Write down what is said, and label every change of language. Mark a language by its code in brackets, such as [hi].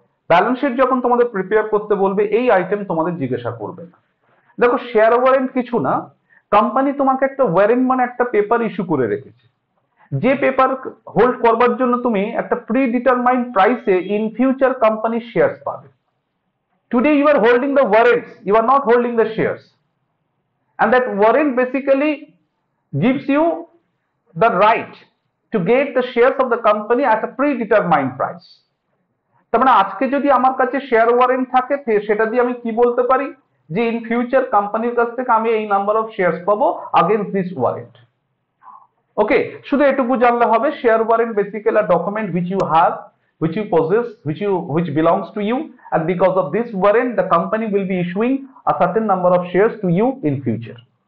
[bn] Balance sheet যখন তোমাদের prepare করতে বলবে এই আইটেম তোমাদের জিজ্ঞাসা করবে না। দেখো, শেয়ার ওয়ারেন্ট কিছু না, কোম্পানি তোমাকে একটা ওয়ারেন্ট মানে একটা পেপার ইস্যু করে রেখেছে, যে পেপার হোল্ড করবার জন্য তুমি একটা প্রি ডিটারমাইন্ড প্রাইসে ইন ফিউচার কোম্পানি শেয়ারস পাবে। [en] Today you are holding the warrants, you are not holding the shares, and that warrant basically gives you the right to get the shares of the company at a predetermined price. [bn] তার মানে আজকে যদি আমার কাছে share warrant থাকে সেটা দিয়ে আমি কি বলতে পারি যে ইন ফিউচার কোম্পানির কাছ থেকে আমি এই নাম্বার অফ শেয়ারস পাবো अगेंस्ट দিস ওয়ারেন্ট। ওকে, শুধু এটুকু জানলে হবে। Share warrant basically [en] a document which you have, which you possess, which belongs to you, and because of this warrant the company will be issuing a certain number of shares to you in future.